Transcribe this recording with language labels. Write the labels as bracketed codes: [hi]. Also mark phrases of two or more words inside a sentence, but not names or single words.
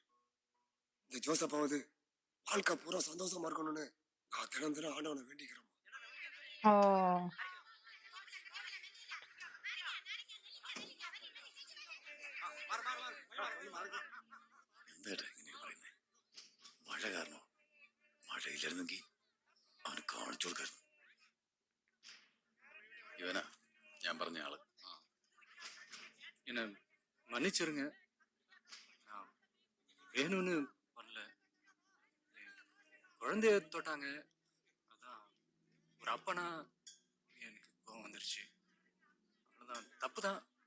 [ta] இந்த ஜோசப்பாவது வாழ்க்கை பூரா சந்தோஷமா இருக்கணும்னு நான் தினம் தினம் ஆண்டவனை வேண்டிக்கிறேன். [en] Oh. [ml] എന്താ ഇങ്ങനെ പറയുന്നത്? മഴ കാരണം മഴയില്ലായിരുന്നെങ്കിൽ അവന് കാണിച്ചു കൊടുക്കായിരുന്നു. ഇവനാ ഞാൻ പറഞ്ഞ ആള്. [ta] என்ன மன்னிச்சிருங்க, நான் வேணும்னு பண்ணல. குழந்தைய தொட்டாங்க, அதான் ஒரு அப்பனா எனக்கு கோவம் வந்துருச்சு. அவ்வளவுதான், தப்பு தான்.